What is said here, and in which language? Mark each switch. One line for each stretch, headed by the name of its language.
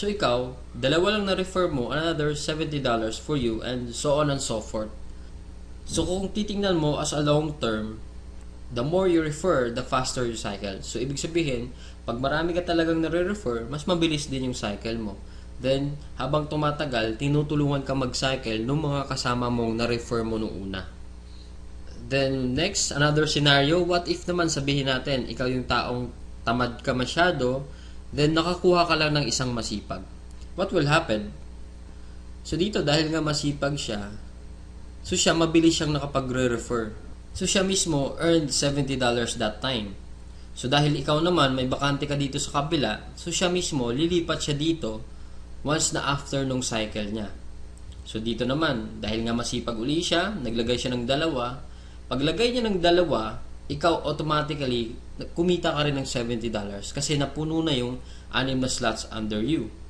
Filipino: So ikaw, 2 lang na-refer mo,
English: another $70 for you, and so on and so forth.
Filipino: So kung titingnan mo
English: as a long term, the more you refer, the faster you cycle.
Filipino: So ibig sabihin, pag marami ka talagang nare-refer, mas mabilis din yung cycle mo. Then, habang tumatagal, tinutulungan ka mag-cycle ng mga kasama mong na-refer mo nung una. Then, next,
English: another scenario, what if
Filipino: naman sabihin natin, ikaw yung taong tamad ka masyado, then nakakuha ka lang ng isang masipag.
English: What will happen?
Filipino: So dito, dahil nga masipag siya, so siya mabilis siyang nakapagre-refer. So siya mismo
English: earned $70 that time.
Filipino: So dahil ikaw naman, may bakante ka dito sa kabila, so siya mismo, lilipat siya dito once na after nung cycle niya. So dito naman, dahil nga masipag uli siya, naglagay siya ng 2. Paglagay niya ng 2, ikaw automatically, kumita ka rin ng $70 kasi napuno na yung 6 na slots under you.